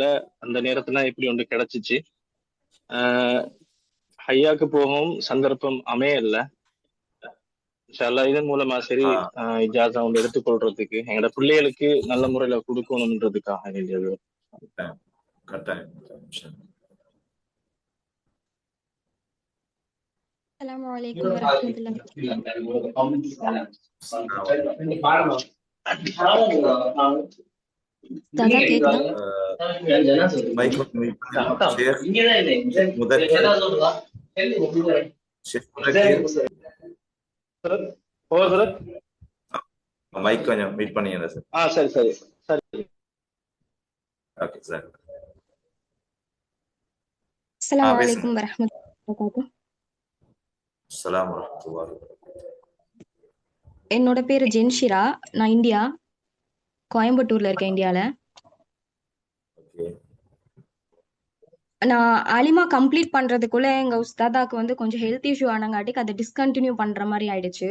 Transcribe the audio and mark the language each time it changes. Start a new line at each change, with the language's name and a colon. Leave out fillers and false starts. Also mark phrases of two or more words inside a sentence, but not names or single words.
Tamil: அந்த நேரத்துல இப்படி ஒன்று கிடைச்சிச்சு. ஹையாக்கு போகவும் சந்தர்ப்பம் அமையல.
Arabic: إن شاء الله
Tamil: இதன் மூலமா சரி இஜாசா ஒன்று எடுத்துக்கொள்றதுக்கு எங்களோட பிள்ளைகளுக்கு நல்ல முறையில கொடுக்கணும்ன்றதுக்காக வேண்டியது. கட்டாயம்.
Arabic: السلام عليكم ورحمة الله
Tamil: தாத்தா கேக்குதா? மைக் கொஞ்சம் மீட் பண்ணீங்க சார். சரி சரி சரி.
English: okay sir.
Arabic: السلام عليكم ورحمة الله وبركاته. السلام ورحمة الله وبركاته.
Tamil: என்னோட பேரு ஜென்ஷிரா. நான் இந்தியா கோயம்புத்தூர்ல இருக்கேன், இந்தியால. நான் ஆலிமா கம்ப்ளீட் பண்றதுக்குள்ள எங்க உஸ்தாதாக்கு வந்து கொஞ்சம்
English: health issue
Tamil: ஆனங்காட்டிக்கு அதை டிஸ்கண்டினியூ பண்ற மாதிரி ஆயிடுச்சு.